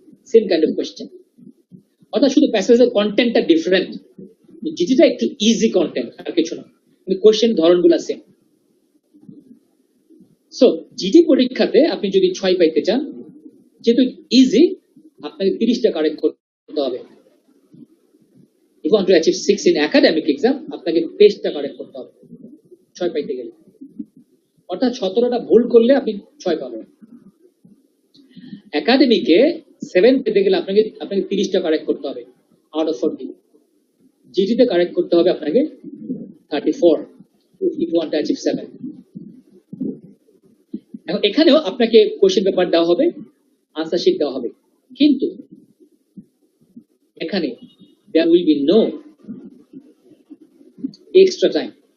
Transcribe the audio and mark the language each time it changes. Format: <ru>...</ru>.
<bn>Same kind of question, অর্থাৎ শুধু প্যাসেজের কন্টেন্টটা ডিফারেন্ট। জিটিটা একটু ইজি কন্টেন্ট, আর কিছু না, কিন্তু কোয়েশ্চেন ধরনগুলো সেম। সো জিটি পরীক্ষাতে আপনি যদি 6 পাইতে চান, যেহেতু ইজি, আপনাকে 30টা কারেক্ট করতে হবে।</bn> <en>If you want to achieve 6 in academic exam,</en> <bn>আপনাকে 23টা কারেক্ট করতে হবে 6 পাইতে গেলে। অর্থাৎ 17টা ভুল করলে আপনি 6 পাবেন। একাডেমিকে 7 পেতে গেলে আপনাকে 30টা কারেক্ট করতে হবে আউট অফ 40। জিটিতে কারেক্ট করতে হবে আপনাকে 34</bn> <en>if you want to achieve 7।</en> <bn>এখন এখানেও আপনাকে কোশ্চেন পেপার দেওয়া হবে, আনসার শিট দেওয়া হবে, কিন্তু এখানে</bn> <en>there will be no extra time।</en>